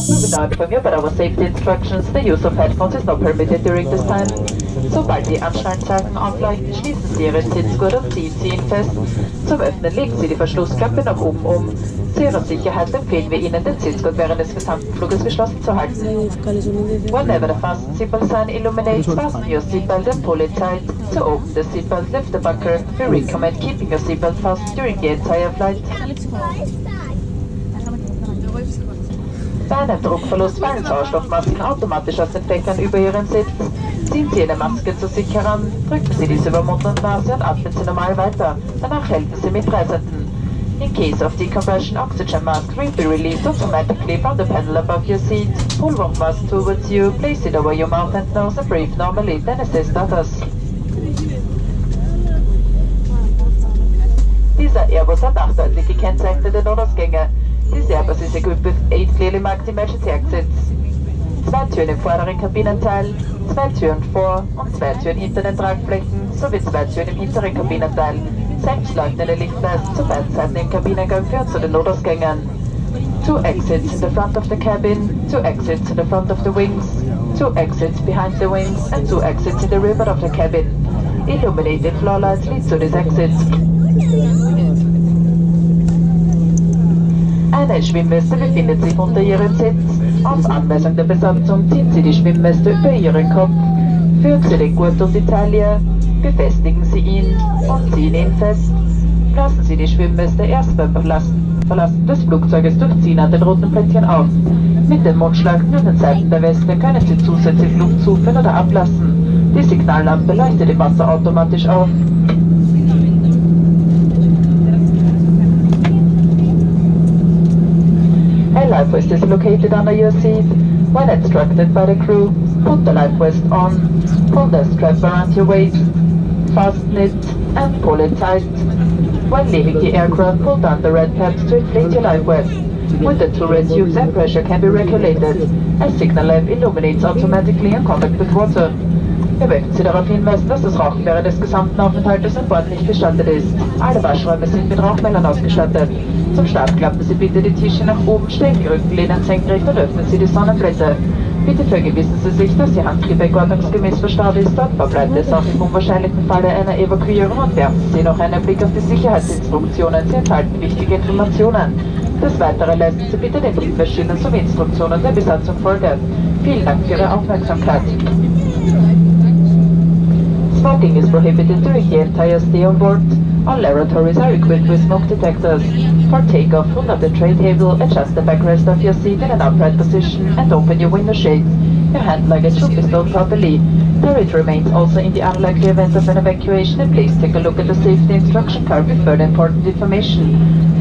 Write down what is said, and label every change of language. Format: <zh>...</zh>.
<en>not familiar with our safety instructions, the use of headphones is not permitted during this time.</en> <de>Sobald die Anschnallzeichen aufleuchten, schließen Sie Ihren Sitzgurt und ziehen Sie ihn fest. Zum Öffnen legen Sie die Verschlussklappe nach oben um. Zu Ihrer Sicherheit empfehlen wir Ihnen, den Sitzgurt während des gesamten Fluges geschlossen zu halten.</de> <en>Whenever the fasten seatbelt sign illuminates, fasten your seatbelt and pull it tight. To open the seatbelt, lift the buckle. We recommend keeping your seatbelt fastened during the entire flight.</en> <de>Bei einem Druckverlust fallen Sauerstoffmasken automatisch aus den Fächern über Ihren Sitz. Ziehen Sie eine Maske zu sich heran, drücken Sie diese über Mund und Nase und atmen Sie normal weiter. Danach helfen Sie Mitreisenden.</de> <en>In case of decompression, oxygen masks will be released automatically from the panel above your seat. Pull one mask towards you, place it over your mouth and nose and breathe normally, then assist others.</en> <de>Dieser Airbus hat 8 deutlich gekennzeichnete Notausgänge.</de> <en>This Airbus is equipped with 8 clearly marked emergency exits.</en> <de>2 Türen im vorderen Kabinenteil, 2 Türen vor und 2 Türen hinter den Tragflächen sowie 2 Türen im hinteren Kabinenteil. Selbstleuchtende Lichtleisten zu beiden Seiten im Kabinengang führen zu den Notausgängen.</de> <en>2 exits in the front of the cabin, 2 exits in the front of the wings, 2 exits behind the wings and 2 exits in the rear part of the cabin. Illuminated floor lights lead to these exits.</en> <de>Eine Schwimmweste befindet sich unter Ihrem Sitz. Auf Anweisung der Besatzung ziehen Sie die Schwimmweste über Ihren Kopf. Führen Sie den Gurt um die Taille, befestigen Sie ihn und ziehen ihn fest. Lassen Sie die Schwimmweste erst beim Verlassen des Flugzeuges durch Ziehen an den roten Plättchen auf. Mit den Mundschlachten an den Seiten der Weste können Sie zusätzlich Luft zuführen oder ablassen. Die Signallampe leuchtet im Wasser automatisch auf.</de> <en>A life vest is located under your seat. When instructed by the crew, put the life vest on, pull the strap around your waist, fasten it and pull it tight. When leaving the aircraft, pull down the red tabs to inflate your life vest. With the 2 red tubes, air pressure can be regulated. A signal lamp illuminates automatically in contact with water.</en> <de>Wir möchten Sie darauf hinweisen, dass das Rauchen während des gesamten Aufenthaltes an Bord nicht gestattet ist. Alle Waschräume sind mit Rauchmeldern ausgestattet. Zum Start klappen Sie bitte die Tische nach oben, stellen die Rückenlehnen senkrecht und öffnen Sie die Sonnenblätter. Bitte vergewissern Sie sich, dass Ihr Handgepäck ordnungsgemäß verstaut ist. Dort verbleibt es auch im unwahrscheinlichen Falle einer Evakuierung und werfen Sie noch einen Blick auf die Sicherheitsinstruktionen. Sie enthalten wichtige Informationen. Des Weiteren leisten Sie bitte den Briefmaschinen sowie Instruktionen der Besatzung Folge. Vielen Dank für Ihre Aufmerksamkeit.</de> <en>Smoking is prohibited during the entire stay on board. All lavatories are equipped with smoke detectors. For takeoff, pull up the tray table, adjust the backrest of your seat in an upright position and open your window shades. Your hand luggage should be stowed properly. There it remains also in the unlikely event of an evacuation, and please take a look at the safety instruction card with further important information.</en>